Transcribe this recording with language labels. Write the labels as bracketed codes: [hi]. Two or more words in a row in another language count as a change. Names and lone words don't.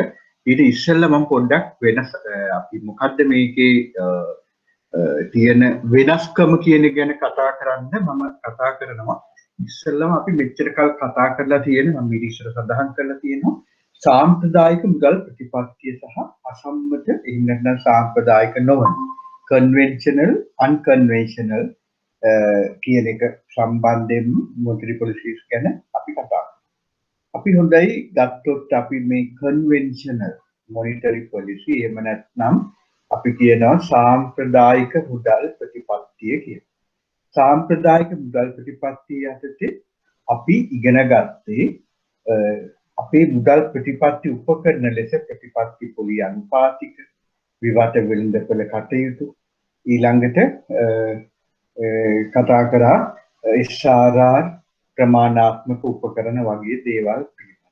[si] ඊට ඉස්සෙල්ලා මම පොඩ්ඩක් වෙනස් අපි මොකද්ද මේකේ තියෙන වෙනස්කම කියන එක ගැන කතා කරන්න මම කතා කරනවා. ඉස්සෙල්ලාම අපි මෙච්චර කල් කතා කරලා තියෙන මම ඊට ඉස්සර සඳහන් කරලා තියෙනවා සාම්ප්‍රදායික මුදල් ප්‍රතිපත්තිය සහ අසම්මත එහෙම නැත්නම් සාම්ප්‍රදායික නොවන [en] conventional unconventional [si] කියන එක සම්බන්ධයෙන් [en] monetary policies [si] ගැන අපි කතා කරමු. අපි හොඳයි ගත්තොත් අපි මේ [en] conventional monetary policy [si] එහෙම නැත්නම් අපි කියනවා සාම්ප්‍රදායික මුදල් ප්‍රතිපත්තිය කියලා. සාම්ප්‍රදායික මුදල් ප්‍රතිපත්තිය යටතේ අපි ඉගෙන ගත්තේ අපේ මුදල් ප්‍රතිපත්ති උපකරණ ලෙස ප්‍රතිපත්ති පොලි අනුපාතික විවත වෙළඳපොළ කටයුතු ඊළඟට කතා කරා SRR ප්‍රමාණාත්මක උපකරණ වගේ දේවල් පිළිබඳව.